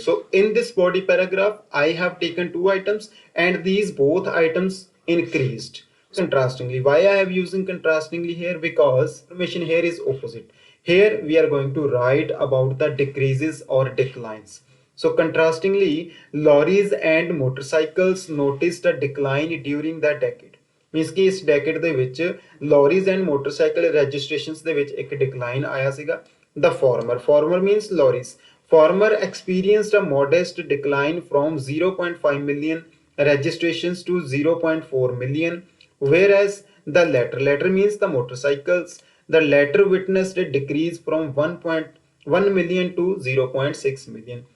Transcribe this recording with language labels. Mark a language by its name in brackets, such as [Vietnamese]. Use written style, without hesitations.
[English] So in this body paragraph, I have taken two items, and these both items increased. Contrastingly, why I have using contrastingly here? Because information here is opposite. Here we are going to write about the decreases or declines. So contrastingly, lorries and motorcycles noticed a decline during the decade. [Punjabi] Means ਕਿ ਇਸ decade ਦੇ ਵਿੱਚ ਲੌਰੀਜ਼ and motorcycle registrations ਦੇ ਵਿੱਚ ਇੱਕ decline ਆਇਆ ਸੀਗਾ [English] the former means lorries. Former experienced a modest decline from 0.5 million registrations to 0.4 million, whereas the latter means the motorcycles, the latter witnessed a decrease from 1.1 million to 0.6 million.